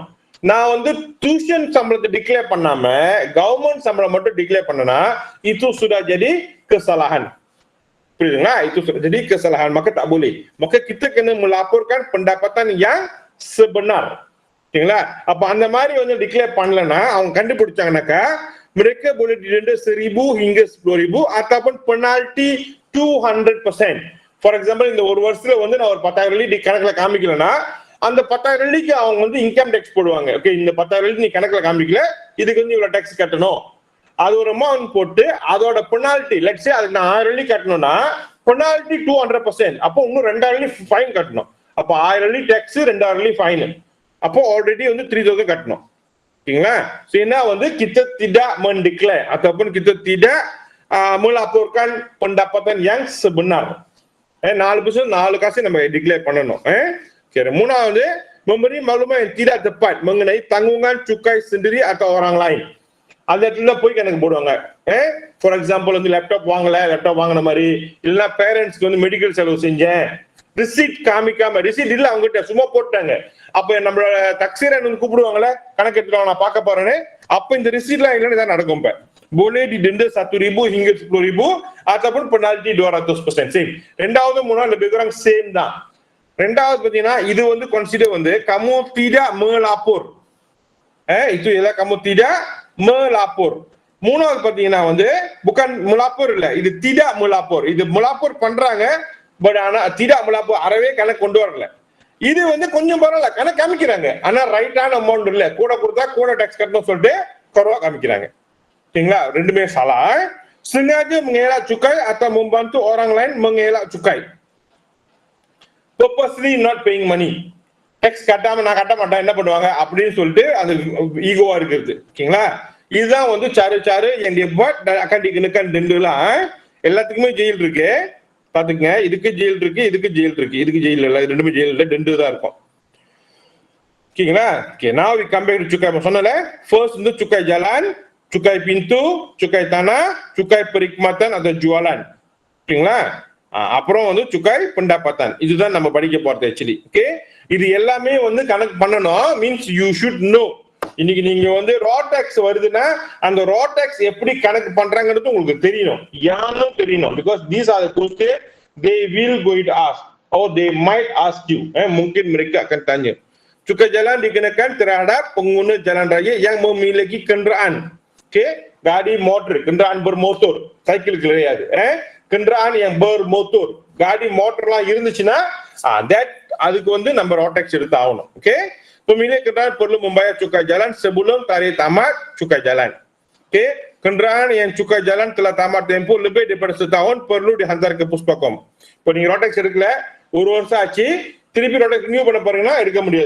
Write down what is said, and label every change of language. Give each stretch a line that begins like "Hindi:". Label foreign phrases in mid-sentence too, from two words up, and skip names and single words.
Tamil: நான் வந்து டியூஷன் சம்பளத்தை டிக்ளேர் பண்ணாம கவர்மெண்ட் சம்பளம் மட்டும் டிக்ளேர் பண்ணனா
Malay: itu sudah jadi kesalahan. Punya itu sudah jadi kesalahan, maka tak boleh. Maka kita kena melaporkan pendapatan yang sebenar.
Tamil: சரிங்களா? அப்ப அந்த மாதிரி வந்து டிக்ளேர் பண்ணலனா அவங்க கண்டுபிடிச்சாங்கனாக்கா
Malay: mereka boleh didenda 1,000 hingga 10,000 ataupun penalti 200%.
English: for example
Tamil: இந்த ஒரு வருஷத்துல வந்து நான் ஒரு 10,000 வெள்ளி கணக்குல காமிக்கலன்னா அந்த 10,000 வெள்ளிக்கு அவங்க வந்து
English: income tax
Tamil: போடுவாங்க. ஓகே, இந்த 10,000 வெள்ளி நீ கணக்குல காமிக்கல, இதுக்கு வந்து இவ்வளவு டேக்ஸ் கட்டணும். அது ஒரு அமௌண்ட் போட்டு அதோட பெனால்டி
English: let's say
Tamil: அதுக்கு நான் 1000 வெள்ளி கட்டணும்னா பெனால்டி 200%. அப்போ இன்னும் 2,000 வெள்ளி ஃபைன் கட்டணும். அப்போ 1000 வெள்ளி டேக்ஸ், 2,000 வெள்ளி ஃபைன். அப்போ ஆல்ரெடி வந்து 3,000 கட்டணும். ஓகேங்களா? சோ என்ன வந்து
Malay: kita tidak mendeklar ataupun kita tidak melaporkan pendapatan yang sebenar.
Tamil: 4% 4 காசு நம்ம டிக்ளேர் பண்ணணும். சரி, மூணாவது
Malay: memberi maklumat yang tidak tepat mengenai tanggungan cukai sendiri atau orang lain.
Tamil: அந்த இடத்துல போய் கணக்கு போடுவாங்க.
English: for example
Tamil: வந்து லேப்டாப் வாங்கின மாதிரி, இல்லைன்னா பேரண்ட்ஸ்க்கு வந்து மெடிக்கல் செலவு செஞ்சேன், ரிசீட் காமிக்காம, ரிசீட் இல்ல அவங்ககிட்ட சும்மா போட்டாங்க. அப்ப நம்மளோட தக்சீரன் வந்து கூப்பிடுவாங்கல்ல, கணக்கு எடுத்துட்டு நான் பார்க்க போறேன்னு. அப்ப இந்த ரிசீட்லாம் இல்லைன்னு தான் நடக்கும்.
Malay: இப்ப boleh didenda 1,000 hingga 10,000 ataupun penalti 200%.
Tamil: சேம். ரெண்டாவது மூணாவது
Malay: lebih kurang
Tamil: சேம் தான். ரெண்டாவது பாத்தீங்கன்னா இது வந்து கன்சிடர் வந்து
Malay: kamu tidak melapor. itu ialah kamu tidak melapor.
Tamil: மூணாவது பாத்தீங்கன்னா வந்து
Malay: bukan melapor
Tamil: இல்ல, இது
Malay: tidak melapor.
Tamil: இது melapor பண்றாங்க, பட் ஆனா
Malay: tidak melapor
Tamil: அறவே கணக்கு கொண்டு வரல. இது வந்து கொஞ்சம் பரவாயில்ல, கணக்கு காமிக்கிறாங்க, ஆனா ரைட்டான அமௌண்ட் இல்ல, கூட கொடுத்தா கூட டாக்ஸ் கட்டணும் சொல்லிட்டு குறைவா காமிக்கிறாங்க. சரிங்களா? ரெண்டுமே salah.
Malay: Sengaja mengelak cukai atau membantu orang lain mengelak cukai.
English: Purposely not paying money.
Tamil: Tax கட்டாம நான் கட்ட மாட்டேன் என்ன பண்ணுவாங்க அப்படின்னு சொல்லிட்டு அது ஈகோவா இருக்கிறது. ஓகேங்களா? இதுதான் வந்து சாரு என்னுடைய பட்
Malay: akan dikenakan denda.
Tamil: எல்லாத்துக்குமே ஜெயில் இருக்கு, பாத்துக்கங்க. இதுக்கு ஜெயில் இருக்கு, இதுக்கு ஜெயில் இருக்கு. இதுக்கு ஜெயில் இல்ல, ரெண்டுமே ஜெயில் இல்ல, டெண்டு தான் இருக்கும். ஓகேங்களா? ஓகே,
English: now we come back to cukai.
Malay: சொன்னல first வந்து cukai jalan, cukai pintu, cukai tanah, cukai perkhidmatan atau jualan.
Tamil: ஓகேங்களா? அப்புறம் வந்து
Malay: cukai pendapatan.
Tamil: இதுதான் நம்ம படிக்க போறது ஆக்சுவலி. ஓகே, இது எல்லாமே வந்து கணக்கு பண்ணணும்.
English: means you should know.
Tamil: இன்னைக்கு நீங்க வந்து
English: road tax
Tamil: வருதுன்னா அந்த
English: road tax
Tamil: எப்படி கணக்கு பண்றாங்கிறது உங்களுக்கு தெரியணும், யாரும் தெரியணும்.
English: பிகாஸ் these are the questions they will going to ask or they might ask you.
Malay: Mungkin mereka akan tanya. Cukai jalan dikenakan terhadap pengguna jalan raya yang memiliki kenderaan. Okay, gadi motor, kenderaan bermotor, cycle கிடையாது. kenderaan yang bermotor, gadi motorலாம்
Tamil: இருந்துச்சுன்னா that அதுக்கு வந்து நம்ம
English: road tax
Tamil: எடுத்து ஆகணும். ஓகே,
Malay: pemilik kenderaan perlu membayar cukai jalan sebelum tarikh tamat cukai jalan. Okey, kenderaan yang cukai jalan telah tamat tempoh lebih daripada setahun perlu dihantar ke Puspakom.
Tamil: இப்போ நீங்க
English: road tax
Tamil: எடுக்கல, ஒரு வருஷம் ஆச்சு, திருப்பி
English: road tax renew
Tamil: பண்ண போறீங்கன்னா எடுக்க முடியாது.